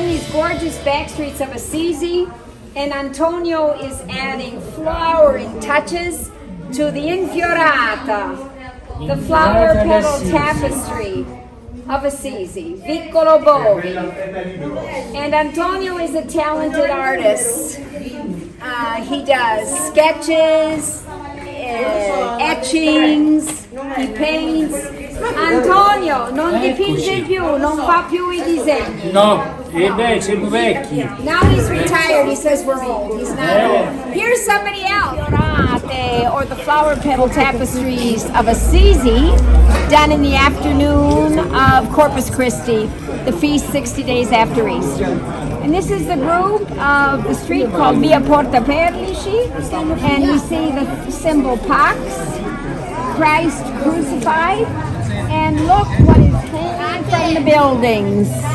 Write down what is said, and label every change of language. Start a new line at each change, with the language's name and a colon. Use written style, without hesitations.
English: Gorgeous backstreets of Assisi, and Antonio is adding flowering touches to the Infiorata, the flower petal tapestry of Assisi, Viccolo Bovi. And Antonio is a talented artist. He does sketches, etchings, he paints.
Italian: Antonio non dipinge più, non fa più I disegni. No, siamo vecchi.
English: Now he's retired, he says we're old. He's not old. Here's somebody else. Or the flower petal tapestries of Assisi, done in the afternoon of Corpus Christi, the feast 60 days after Easter. And this is the group of the street called Via Porta Perlici, and we see the symbol Pax, Christ crucified, and look what is hanging from the buildings.